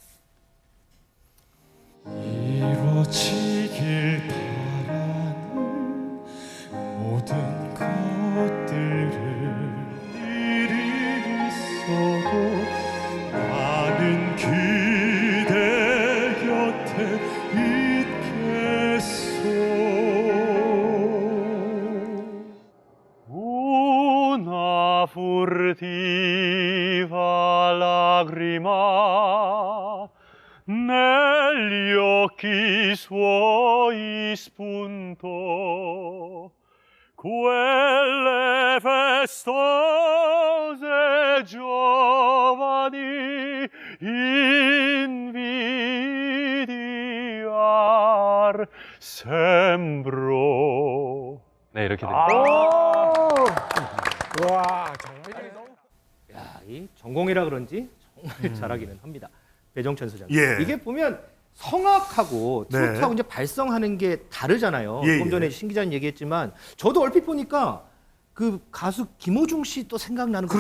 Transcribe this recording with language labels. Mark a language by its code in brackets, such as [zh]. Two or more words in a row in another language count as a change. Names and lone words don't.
[ko] 이루어지길 바라는 모든 것들을 일이 있어도 나는 그대 곁에 있겠소. [it] Una furtiva lagrima negli occhi suoi spuntò, quelle festose giovani invidiar sembrò. [ko] 네, 이렇게 됩니다. 야, 이 전공이라 그런지 정말 잘하기는 합니다. 배정천 소장님. 예. 이게 보면 성악하고 네. 트로트하고 이제 발성하는 게 다르잖아요. 예, 조금 전에 예. 신 기자님 얘기했지만 저도 얼핏 보니까 그 가수 김호중 씨 또 생각나는 것